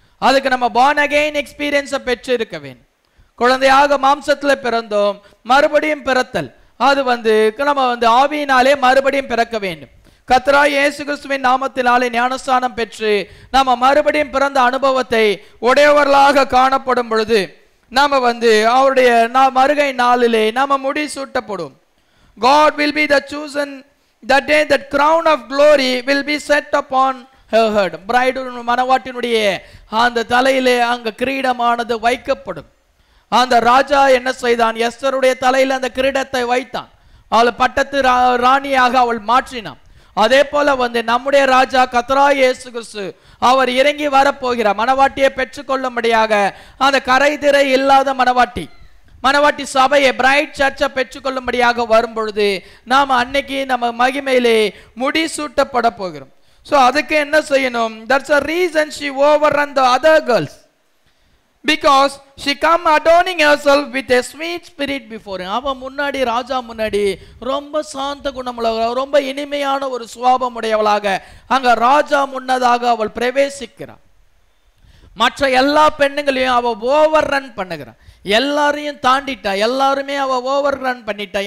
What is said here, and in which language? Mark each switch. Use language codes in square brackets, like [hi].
[ta] அதுக்கு நம்ம born again எக்ஸ்பீரியன்ஸை பெற்று இருக்க வேண்டும். குழந்தையாக மாம்சத்தில் பிறந்தோம், மறுபடியும் பிறத்தல் அது வந்து நம்ம வந்து ஆவியினாலே மறுபடியும் பிறக்க வேண்டும். கர்த்தராகிய இயேசு கிறிஸ்துவின் நாமத்தினாலே ஞானஸ்நானம் பெற்று நாம மறுபடியும் பிறந்த அனுபவத்தை உடையவர்களாக காணப்படும் பொழுது நாம வந்து அவருடைய மறுகை நாளிலே நாம முடி சூட்டப்படும். [en] God will be the chosen that day, that crown of glory will be set upon her head. [ta] Bride மனவாட்டினுடைய அந்த தலையிலே அங்க கிரீடமானது வைக்கப்படும். அந்த ராஜா என்ன செய்தான்? எஸ்தருடைய தலையில் அந்த கிரீடத்தை வைத்தான். அவள் பட்டத்து ராணியாக அவள் மாற்றினான். அதே போல வந்து நம்முடைய ராஜா கர்த்தராகிய இயேசு கிறிஸ்து அவர் இறங்கி வரப்போகிறார். மனவாட்டியை பெற்றுக்கொள்ளும்படியாக அந்த கரைதிரை இல்லாத மனவாட்டி சபையை பிரைட் சர்ச்சை பெற்றுக்கொள்ளும்படியாக வரும் பொழுது நாம் அன்னைக்கு நம்ம மகிமையிலே முடி சூட்டப்பட போகிறோம். ஸோ அதுக்கு என்ன செய்யணும்? [en] That's a reason she overrun the other girls, because she come adorning herself with a sweet spirit before him. [ta] அவ முன்னாடி ராஜா முன்னாடி ரொம்ப சாந்த குணமுள்ளவளாக, ரொம்ப இனிமையான ஒரு சுபாவம் உடையவளாக அங்க ராஜா முன்னதாக அவள் பிரவேசிக்கிறாள். மற்ற எல்லா பெண்ணுங்களையும் அவ ஓவர் ரன் பண்ணுகிறான். எல்லாரையும் தாண்டிட்டா, எல்லாருமே அவ ஓவர் ரன் பண்ணிட்டா.